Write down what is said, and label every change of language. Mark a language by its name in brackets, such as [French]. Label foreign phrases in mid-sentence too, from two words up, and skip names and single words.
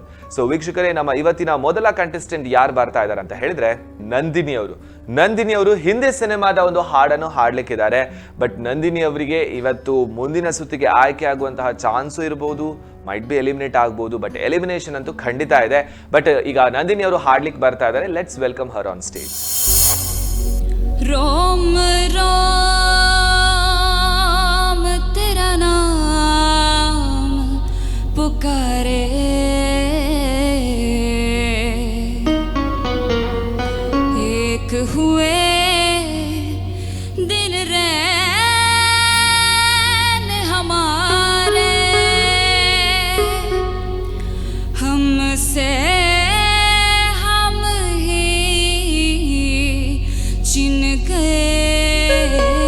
[Kannada] ಸೊ ವೀಕ್ಷಕರೇ, ನಮ್ಮ ಇವತ್ತಿನ ಮೊದಲ ಕಂಟೆಸ್ಟೆಂಟ್ ಯಾರು ಬರ್ತಾ ಇದ್ದಾರೆ ಅಂತ ಹೇಳಿದ್ರೆ ನಂದಿನಿ ಅವರು ಹಿಂದಿ ಸಿನಿಮಾದ ಒಂದು ಹಾಡನ್ನು ಹಾಡ್ಲಿಕ್ಕಿದ್ದಾರೆ. ಬಟ್ ನಂದಿನಿ ಅವರಿಗೆ ಇವತ್ತು ಮುಂದಿನ ಸುತ್ತಿಗೆ ಆಯ್ಕೆ ಆಗುವಂತಹ ಚಾನ್ಸು ಇರಬಹುದು, [English] might be eliminate [Kannada] ಆಗ್ಬೋದು, ಬಟ್ ಎಲಿಮಿನೇಷನ್ ಅಂತೂ ಖಂಡಿತ ಇದೆ. ಬಟ್ ಈಗ ನಂದಿನಿ ಅವರು ಹಾಡ್ಲಿಕ್ಕೆ ಬರ್ತಾ ಇದ್ದಾರೆ. [English] Let's welcome her on stage. [Hindi] रोम रोम तेरा नाम पुकारे, एक हुए दिन रैन हमारे, हमसे हम ही चिन गए,